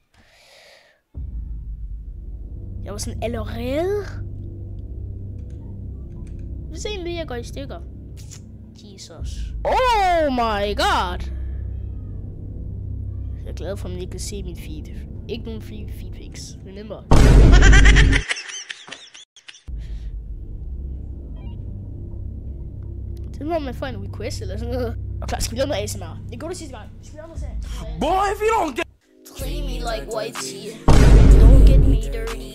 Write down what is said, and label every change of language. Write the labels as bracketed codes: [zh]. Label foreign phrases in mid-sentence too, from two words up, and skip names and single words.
[da] Jeg var sådan allerede. Hvis egentlig jeg går i stykker. [en] Jesus. Oh my god. [da] Jeg er glad for, at man ikke kan se min feed. Ikke nogen [en] feed pics. Remember. [da] Det må man få en request eller sådan noget. Og klar, skal vi lave noget ASMR? Det går det sidste gang. Skal vi lave noget ASMR? [en] Boy, if you don't get... Treat me like white tea. Don't get me dirty.